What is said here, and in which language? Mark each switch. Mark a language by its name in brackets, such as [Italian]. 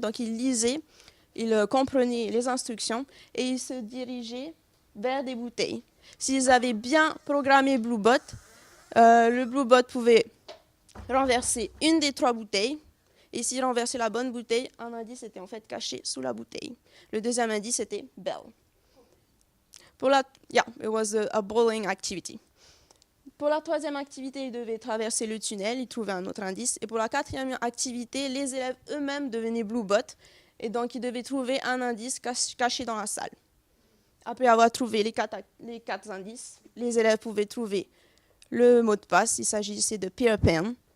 [French] Donc, ils lisaient, ils comprenaient les instructions et ils se dirigeaient vers des bouteilles. S'ils avaient bien programmé Bluebot, le Bluebot pouvait renverser une des 3 bouteilles. Et s'il renversait la bonne bouteille, un indice était en fait caché sous la bouteille. Le deuxième indice était bell. [English] It was a bowling activity. [French] Pour la troisième activité, ils devaient traverser le tunnel, ils trouvaient un autre indice. Et pour la quatrième activité, les élèves eux-mêmes devenaient Bluebot. Et donc, ils devaient trouver un indice caché dans la salle. Après avoir trouvé les 4 indices, les élèves pouvaient trouver le mot de passe. Il s'agissait de Peter Pan.